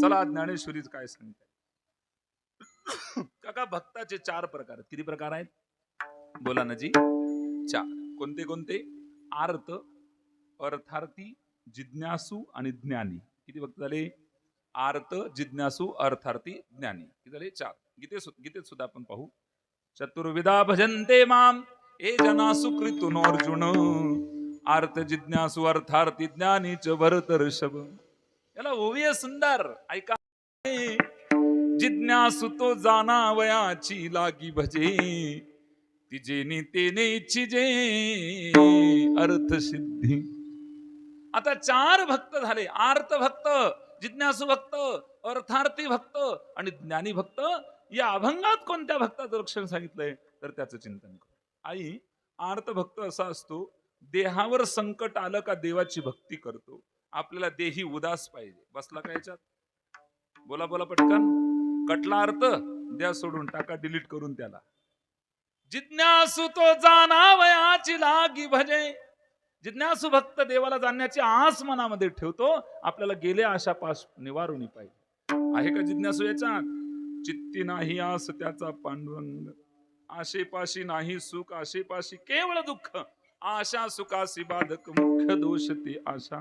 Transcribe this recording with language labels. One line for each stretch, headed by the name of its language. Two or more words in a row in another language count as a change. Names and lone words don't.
Marathi: चला ज्ञानेश्वरीच काय सांगते. काका, भक्ताचे 4 प्रकार आहेत. किती प्रकार आहेत बोला ना जी. 4. कोणते कोणते. आर्त, अर्थार्थी, जिज्ञासू आणि ज्ञानी. किती भक्त झाले. आर्त, जिज्ञासू, अर्थार्थी, ज्ञानी. किती झाले. 4. गीतेत सुद्धा आपण पाहू.
Sanskrit: चतुर्विधा भजन्ते माम ए जना सुकृतून अर्जुन, आर्त जिज्ञासू अर्थार्थी ज्ञानी च भरतर्षभ.
Marathi: याला ओवी सुंदर ऐका. जिज्ञासू तो जाणावयाची लागी भजे, तिजेनी तेने इच्छिजे अर्थ सिद्धी. आता 4 भक्त झाले. आर्त भक्त जिज्ञासू भक्त, अर्थार्थी भक्त आणि ज्ञानी भक्त या अभंगात कोणत्या भक्ताचं लक्षण सांगितलंय तर त्याचं चिंतन करू. आई, आर्त भक्त असा असतो, देहावर संकट आलं का देवाची भक्ती करतो. आपल्याला देही उदास पाहिजे. बसला का याच्यात? बोला बोला पटकन. कटला अर्थ द्या सोडून टाका, डिलीट करून त्याला. जिज्ञासू तो जाणावयाची लागी भजे. जिज्ञासू भक्त देवाला जाणण्याची आस मनामध्ये ठेवतो. आपल्याला गेले आशा पास निवारुनी पाहिजे. आहे का जिज्ञासू याच्यात? चित्ती नाही आस त्याचा पांडुरंग, आशेपाशी नाही सुख, आशेपाशी केवळ दुःख, आशा सुखासी बाधक, मुख्य दोष ती आशा.